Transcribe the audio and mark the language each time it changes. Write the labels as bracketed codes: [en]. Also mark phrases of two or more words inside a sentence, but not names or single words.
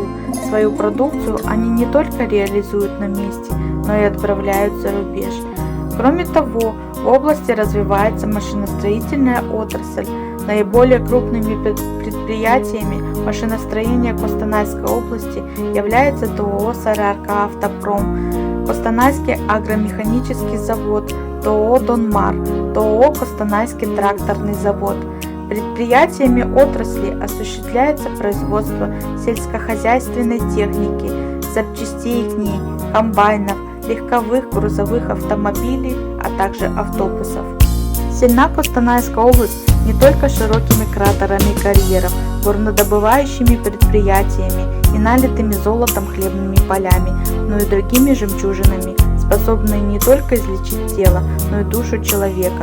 [ru] Свою продукцию они не только реализуют на месте, но и отправляют за рубеж. Кроме того, в области развивается машиностроительная отрасль. Наиболее крупными предприятиями машиностроения Костанайской области является ТОО «Сарыарка Автопром», Костанайский агромеханический завод, ТОО «Донмар», ТОО «Костанайский тракторный завод». Предприятиями отрасли осуществляется производство сельскохозяйственной техники, запчастей к ней, комбайнов, легковых грузовых автомобилей, а также автобусов. Сильна Костанайская область не только широкими кратерами карьеров, горнодобывающими предприятиями и налитыми золотом хлебными полями, но и другими жемчужинами, способные не только излечить тело, но и душу человека.